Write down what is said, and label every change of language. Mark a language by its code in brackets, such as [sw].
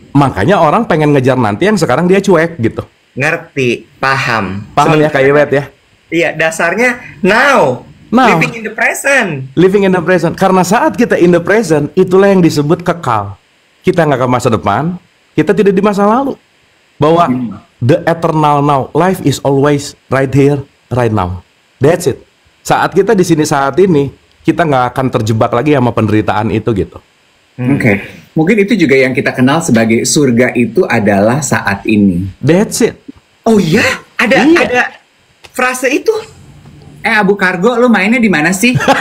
[id] Makanya orang pengen ngejar nanti yang sekarang dia cuek gitu. Ngerti, paham. Paham ya Kak Iwet ya? Iya, dasarnya [en] now. Living in the present. Living in the present. [id] Karena saat kita [en] in the present, [id] itulah yang disebut kekal. Kita nggak ke masa depan, kita tidak di masa lalu. Bahwa [en] the eternal now, life is always right here, right now. That's it. [id] Saat kita di sini saat ini, kita nggak akan terjebak lagi sama penderitaan itu gitu. Oke. Mungkin itu juga yang kita kenal sebagai surga itu adalah saat ini. [en] That's it. [id] Oh iya, ada frase itu. Abu Kargo, lu mainnya di mana sih?